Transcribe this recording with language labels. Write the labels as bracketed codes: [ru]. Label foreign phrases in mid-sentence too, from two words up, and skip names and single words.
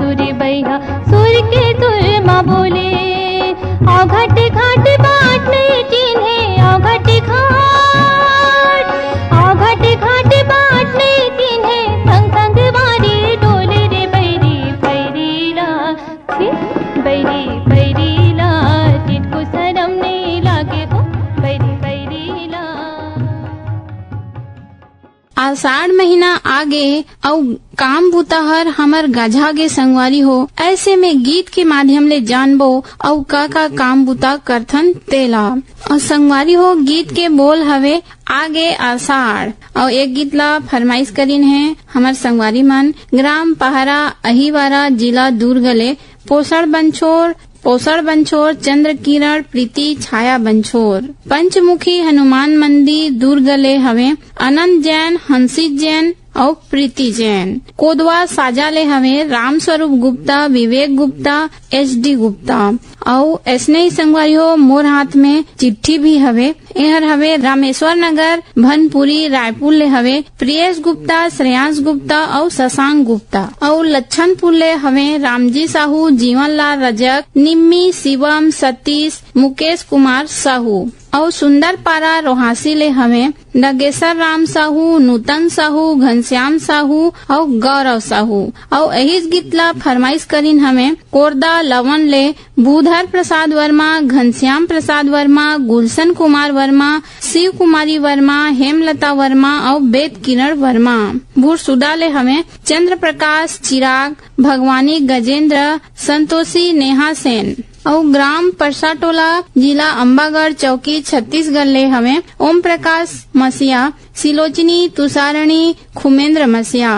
[hne] रे भैया सुर के सुर माँ बोले आओ घाट घाट बाट नहीं चिन्हे आओ घाट घाट बाट नहीं चिन्हे संग संग वारी डोले रे बैरी बैरीला बैरीला जिनको शरम नहीं लागे हो बैरीला। आषाढ़ महीना आगे और काम बुताहर हमर गझागे संगवारी हो। ऐसे में गीत के माध्यम ले जानबो और का काम बुता करथन तेला। और संगवारी हो गीत के बोल हवे आगे आषाढ़। और एक गीत ला फरमाइश करीन है हमर संगवारी मन ग्राम पहरा अहिवारा जिला दुर्गले पोषण बंछोर चंद्र किरण प्रीति छाया बंछोर पंचमुखी हनुमान मंदिर दुर्गले हवे अनंत जैन हंसित जैन और प्रीति जैन कोदवा साजाले हवे राम स्वरूप गुप्ता विवेक गुप्ता HD गुप्ता। और ऐसने ही संगवारी हो मोर हाथ में चिट्ठी भी हवे। एहर हवे रामेश्वर नगर भनपुरी रायपुर ले हवे प्रियेश गुप्ता श्रेयांश गुप्ता और शशांक गुप्ता। और लच्छनपुर ले हवे रामजी साहू जीवनलाल रजक निम्मी शिवम सतीश मुकेश कुमार साहू। और सुंदर पारा रोहासी ले हवे नगेश्वर राम साहू नूतन साहू घनश्याम साहू और गौरव साहू। और यही गीत ला फरमाइश करीन हमें कोरदा लवन ले भूधर प्रसाद वर्मा घनश्याम प्रसाद वर्मा गुलशन कुमार वर्मा शिव कुमारी वर्मा हेमलता वर्मा और वेद किरण वर्मा। भूरसुदा ले हमें चंद्र प्रकाश चिराग भगवानी गजेंद्र संतोषी नेहा सेन। और ग्राम परसाटोला जिला अम्बागढ़ चौकी छत्तीसगढ़ ले हमें ओम प्रकाश मसिया सिलोचनी तुषारणी खुमेंद्र मसिया।